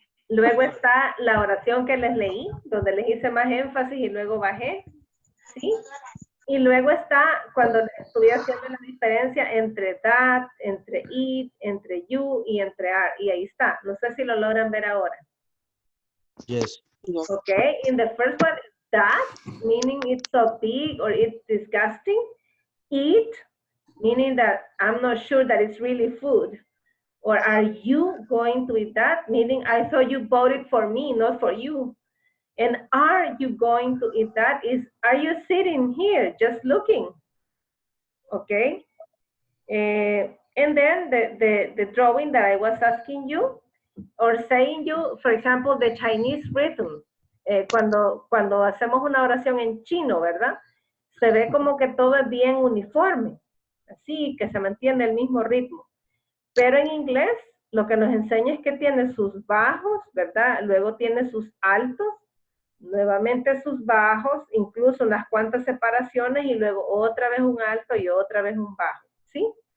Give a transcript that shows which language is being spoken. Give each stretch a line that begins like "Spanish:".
Spanish: Luego está la oración que les leí, donde les hice más énfasis y luego bajé, ¿sí? Y luego está cuando les estuve haciendo la diferencia entre that, entre it, entre you y entre are. Y ahí está. No sé si lo logran ver ahora.
English: Yes. Yes. Okay, in the first one, that, meaning it's so big or it's disgusting. Eat, meaning that I'm not sure that it's really food. Or are you going to eat that? Meaning I thought you bought it for me, not for you. And are you going to eat that? Is, are you sitting here just looking? Okay. And then the drawing that I was asking you, or saying you, for example, the Chinese rhythm.
Spanish: Cuando hacemos una oración en chino, ¿verdad? Se ve como que todo es bien uniforme, así que se mantiene el mismo ritmo. Pero en inglés, lo que nos enseña es que tiene sus bajos, ¿verdad? Luego tiene sus altos, nuevamente sus bajos, incluso unas cuantas separaciones y luego otra vez un alto y otra vez un bajo, ¿sí?